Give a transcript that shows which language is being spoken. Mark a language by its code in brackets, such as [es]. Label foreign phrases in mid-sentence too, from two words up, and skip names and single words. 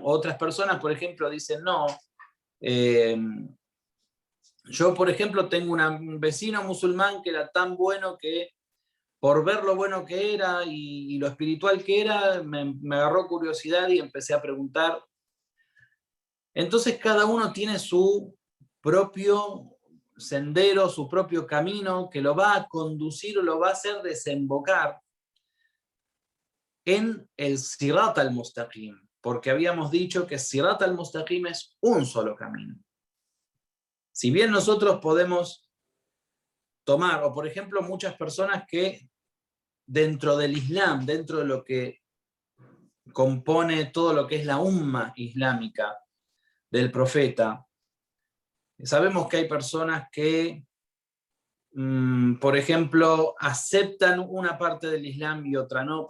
[es] Otras personas, por ejemplo, dicen, no, yo, por ejemplo, tengo un vecino musulmán que era tan bueno que por ver lo bueno que era y lo espiritual que era, me agarró curiosidad y empecé a preguntar. Entonces cada uno tiene su propio sendero, su propio camino, que lo va a conducir o lo va a hacer desembocar en el [ar] صراط المستقيم, [es] porque habíamos dicho que [ar] صراط المستقيم [es] es un solo camino. Si bien nosotros podemos tomar, o por ejemplo muchas personas que dentro del Islam, dentro de lo que compone todo lo que es la umma islámica del profeta, sabemos que hay personas que, por ejemplo, aceptan una parte del Islam y otra no.